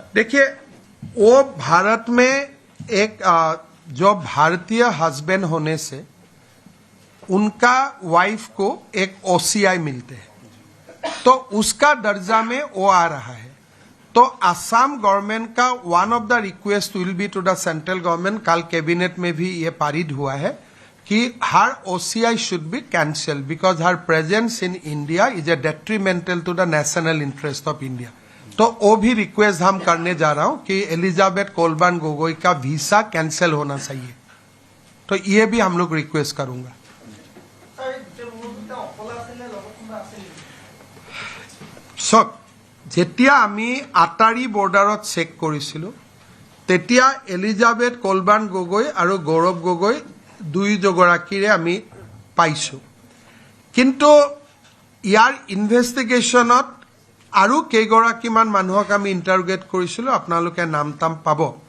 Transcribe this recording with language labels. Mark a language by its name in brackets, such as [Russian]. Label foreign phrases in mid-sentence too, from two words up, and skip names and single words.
[Hindi] देखिए, वो भारत में एक जो भारतीय हस्बैंड होने से उनका वाइफ को एक ओसीआई मिलते हैं, तो उसका दर्जा में वो आ रहा है. [English] तो Assam government का one of the request will be to the central government, [Hindi] कल कैबिनेट में भी ये पारित हुआ है कि [English] her OCI should be cancel because her presence in India is a detrimental to the national interest of India. [Hindi] तो वो भी रिक्वेस्ट हम करने जा रहा हूं कि एलिजाबेथ कोलबान गोगोई का वीसा कैंसिल होना चाहिए. तो ये भी हम लोग रिक्वेस्ट करूंगा. [Assamese] सब যেতিয়া আমি আটাৰী বৰ্ডাৰত চেক কৰিছিলোঁ তেতিয়া এলিজাবেথ কোলবান গগৈ আৰু গৌৰৱ গগৈ দুয়োগৰাকীৰে আমি পাইছোঁ. কিন্তু ইয়াৰ ইনভেষ্টিগেশ্যনত আৰু কেইগৰাকীমান মানুহক আমি ইণ্টাৰোগেট কৰিছিলোঁ, আপোনালোকে নাম তাম পাব.